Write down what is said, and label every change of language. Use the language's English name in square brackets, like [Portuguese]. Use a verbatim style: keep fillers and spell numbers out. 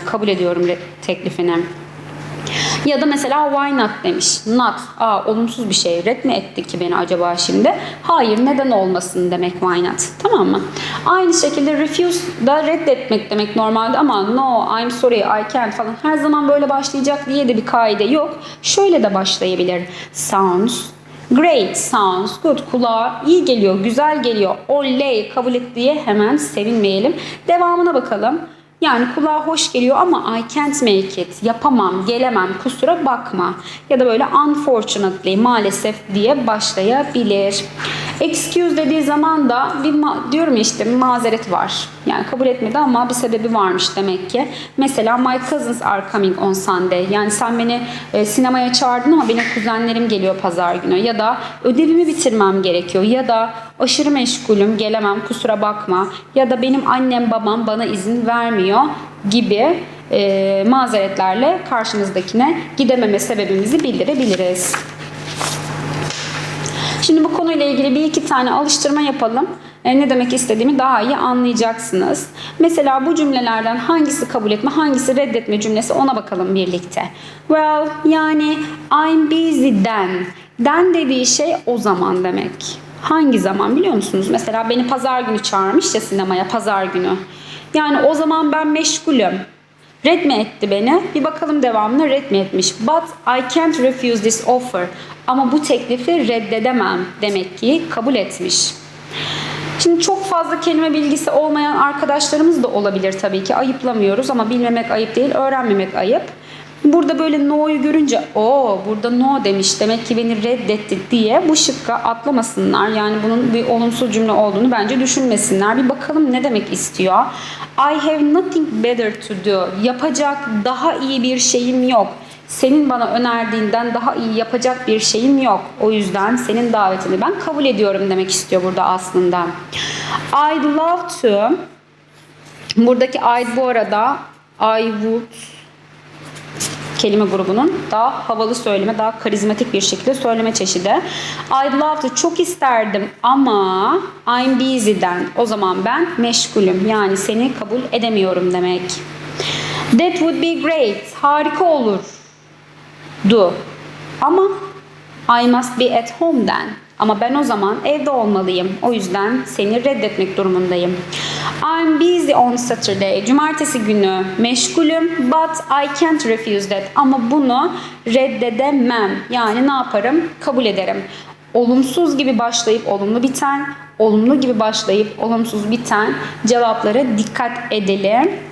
[Turkish] Kabul ediyorum re- teklifini. Ya da mesela why not demiş. Not, aa olumsuz bir şey. Ret mi etti ki beni acaba şimdi? Hayır, neden olmasın demek why not. Tamam mı? Aynı şekilde refuse da reddetmek demek normalde ama [English] no, I'm sorry, I can't [Turkish] falan. Her zaman böyle başlayacak diye de bir kaide yok. Şöyle de başlayabilir. [English] Sounds great, sounds good. [Turkish] Kulağa iyi geliyor, güzel geliyor. Oley, kabul et diye hemen sevinmeyelim. Devamına bakalım. Yani kulağa hoş geliyor ama [English] I can't make it, [Turkish] yapamam, gelemem, kusura bakma. Ya da böyle unfortunately, maalesef diye başlayabilir. Excuse dediği zaman da bir ma- diyorum işte mazeret var. Yani kabul etmedi ama bir sebebi varmış demek ki. [English] Mesela my cousins are coming on Sunday. [Turkish] Yani sen beni e, sinemaya çağırdın ama benim kuzenlerim geliyor pazar günü. Ya da ödevimi bitirmem gerekiyor. Ya da aşırı meşgulüm, gelemem, kusura bakma. Ya da benim annem babam bana izin vermiyor gibi e, mazeretlerle karşımızdakine gidememe sebebimizi bildirebiliriz. Şimdi bu konuyla ilgili bir iki tane alıştırma yapalım. E, ne demek istediğimi daha iyi anlayacaksınız. Mesela bu cümlelerden hangisi kabul etme, hangisi reddetme cümlesi, ona bakalım birlikte. Well, yani [English] I'm busy then. [Turkish] Then dediği şey o zaman demek. Hangi zaman biliyor musunuz? Mesela beni pazar günü çağırmış ya sinemaya, pazar günü. Yani o zaman ben meşgulüm. Red mi etti beni? Bir bakalım devamına, red mi etmiş? [English] But I can't refuse this offer. [Turkish] Ama bu teklifi reddedemem. Demek ki kabul etmiş. Şimdi çok fazla kelime bilgisi olmayan arkadaşlarımız da olabilir tabii ki. Ayıplamıyoruz ama bilmemek ayıp değil, öğrenmemek ayıp. Burada böyle no'yu görünce o burada no demiş demek ki beni reddetti diye bu şıkka atlamasınlar. Yani bunun bir olumsuz cümle olduğunu bence düşünmesinler. Bir bakalım ne demek istiyor. [English] I have nothing better to do. [Turkish] Yapacak daha iyi bir şeyim yok. Senin bana önerdiğinden daha iyi yapacak bir şeyim yok. O yüzden senin davetini ben kabul ediyorum demek istiyor burada aslında. [English] I'd love to. [Turkish] Buradaki I'd bu arada I would kelime grubunun daha havalı söyleme, daha karizmatik bir şekilde söyleme çeşidi. [English] I'd love to, [Turkish] çok isterdim ama I'm busy'den, o zaman ben meşgulüm. Yani seni kabul edemiyorum demek. [English] That would be great. [Turkish] Harika olur. [English] Do. Ama I must be at home then. [Turkish] Ama ben o zaman evde olmalıyım. O yüzden seni reddetmek durumundayım. [English] I'm busy on Saturday. [Turkish] Cumartesi günü meşgulüm. [English] But I can't refuse that. [Turkish] Ama bunu reddedemem. Yani ne yaparım? Kabul ederim. Olumsuz gibi başlayıp olumlu biten, olumlu gibi başlayıp olumsuz biten cevaplara dikkat edelim.